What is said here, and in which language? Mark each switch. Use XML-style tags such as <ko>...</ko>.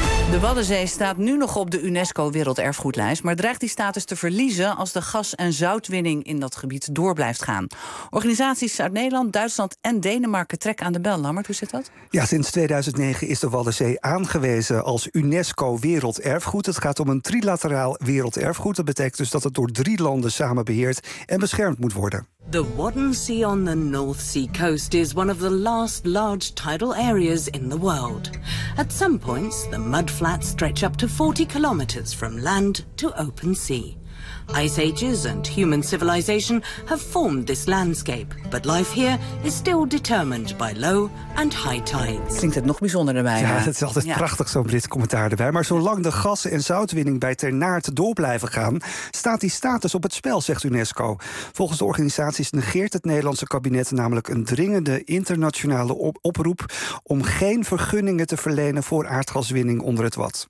<nl>De Waddenzee staat nu nog op de UNESCO-werelderfgoedlijst, maar dreigt die status te verliezen als de gas- en zoutwinning in dat gebied door blijft gaan. Organisaties uit Nederland, Duitsland en Denemarken trekken aan de bel. Lammert, hoe zit dat? Ja, sinds 2009 is de Waddenzee aangewezen als UNESCO-werelderfgoed. Het gaat om een trilateraal werelderfgoed. Dat betekent dus dat het door drie landen samen beheerd en beschermd moet worden.</nl> <en>The Wadden Sea on the North Sea coast is one of the last large tidal areas in the world. At some points, the mudflats stretch up to 40 kilometers from land to open sea. Ice ages and human civilization have formed this landscape, but life here is still determined by low and high tides.</en> <nl>Klinkt het nog bijzonder erbij? Ja, het is altijd prachtig zo'n Brits commentaar erbij. Maar zolang de gas- en zoutwinning bij Ter Naart door blijven gaan, staat die status op het spel, zegt UNESCO. Volgens de organisaties negeert het Nederlandse kabinet namelijk een dringende internationale oproep om geen vergunningen te verlenen voor aardgaswinning onder het Wad.</nl>